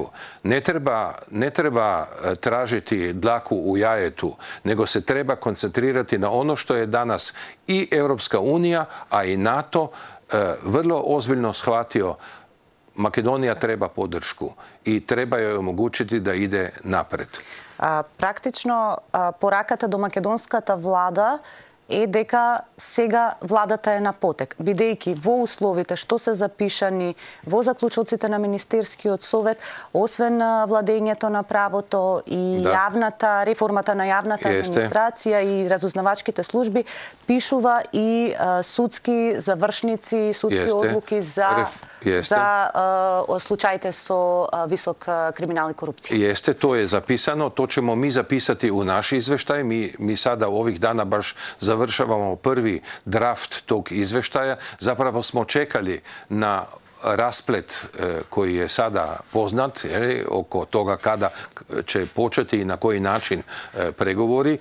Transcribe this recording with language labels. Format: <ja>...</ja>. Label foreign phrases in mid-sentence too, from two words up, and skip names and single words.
<hr>Ne treba tražiti dlaku u jajetu, nego se treba koncentrirati na ono što je danas i Europska unija, a i NATO vrlo ozbiljno shvatio. Makedonija treba podršku i treba joj omogućiti da ide napred.</hr> <mk>Практично, пораката до македонската влада е дека сега владата е на потек, бидејќи во условите што се запишани во заклучоците на Министерскиот совет, освен владењето на правото и реформата на јавната администрација и разузнавачките служби, пишува и судски завршници, судски одлуки за случаите со висок криминал и корупција.</mk> <hr>Jeste, to je zapisano, to ćemo mi zapisati u naš izveštaj. Mi sada ovih dana baš završavamo završavamo prvi draft tog izveštaja. Zapravo smo čekali na rasplet koji je sada poznat oko toga kada će početi i na koji način pregovori.</hr>